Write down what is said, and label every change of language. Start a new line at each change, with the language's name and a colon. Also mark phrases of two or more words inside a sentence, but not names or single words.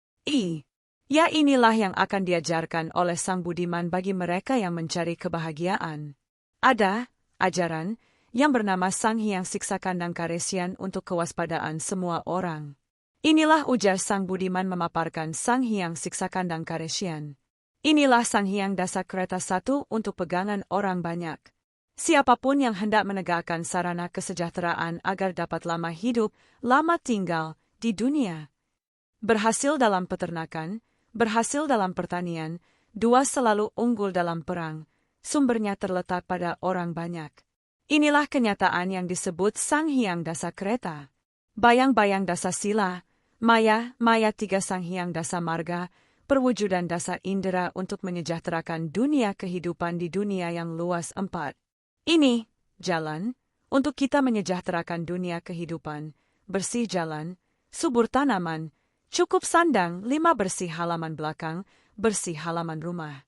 Indonesian: Ya inilah yang akan diajarkan oleh Sang Budiman bagi mereka yang mencari kebahagiaan. Ada ajaran yang bernama Sang Hyang Siksa Kandang Karesian untuk kewaspadaan semua orang. Inilah ujar Sang Budiman memaparkan Sang Hyang Siksa Kandang Karesian. Inilah Sang Hyang Dasa Kereta satu untuk pegangan orang banyak. Siapapun yang hendak menegakkan sarana kesejahteraan agar dapat lama hidup, lama tinggal di dunia. Berhasil dalam peternakan, berhasil dalam pertanian, dua selalu unggul dalam perang, sumbernya terletak pada orang banyak. Inilah kenyataan yang disebut Sang Hyang Dasa Kereta. Bayang-bayang dasa sila, maya tiga Sang Hyang Dasa Marga, perwujudan dasa indera untuk menyejahterakan dunia kehidupan di dunia yang luas 4. Ini, jalan, untuk kita menyejahterakan dunia kehidupan, bersih jalan, subur tanaman, cukup sandang 5 bersih halaman belakang, bersih halaman rumah.